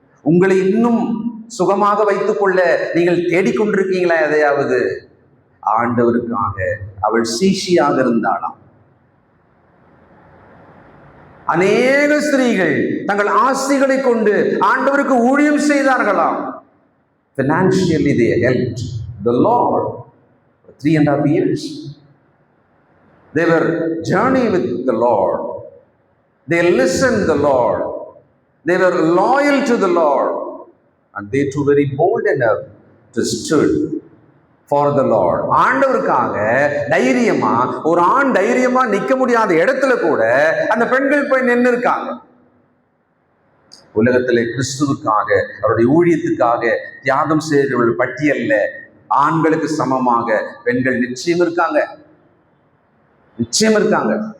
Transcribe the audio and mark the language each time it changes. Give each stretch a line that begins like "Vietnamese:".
Tamil: உங்களை இன்னும் சுகமாக வைத்துக் கொள்ள நீங்கள் தேடிக்கொண்டிருக்கீங்களா எதையாவது? ஆண்டவருக்காக அவள் சீஷியாக இருந்தாளாம். அநேக ஸ்திரீகள் தங்கள் ஆஸ்திகளை கொண்டு ஆண்டவருக்கு ஊழியம் செய்தார்களாம்.
English: Financially they helped the Lord for 3.5 years. They were journeying with the Lord. They listened to the Lord. They were loyal to the Lord. And they too very bold enough to stood for the Lord.
Tamil: ஆண்டவருக்காக தைரியமா, ஒரு ஆண் தைரியமா நிக்க முடியாத இடத்துல கூட அந்த பெண்கள் போய் நின்று இருக்காங்க. உலகத்திலே கிறிஸ்துவுக்காக, அவருடைய ஊழியத்துக்காக தியாகம் செய்தவர்கள் பட்டியல்ல ஆண்களுக்கு சமமாக பெண்கள் நிச்சயம் இருக்காங்க, நிச்சயம் இருக்காங்க.